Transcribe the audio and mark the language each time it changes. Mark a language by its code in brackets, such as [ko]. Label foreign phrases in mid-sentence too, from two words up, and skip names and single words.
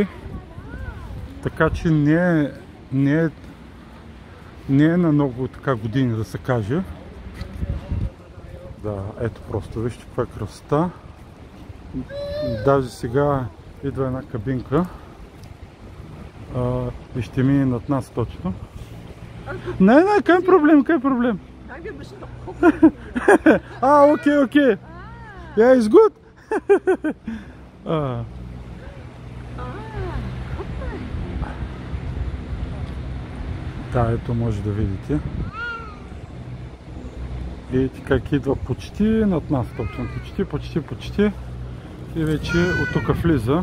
[bg] Така че не е на много така години, да се каже. Да, ето просто вижте каква е красота. Даже сега идва една кабинка и ще мине над нас точно. Не, [de] kein Problem, kein Problem. Nein, wir müssen doch gucken. Okay. Ja, ist gut. [bg] Да, ето може да видите. Видите как идва почти над нас точно. Почти. И вече от тук влиза.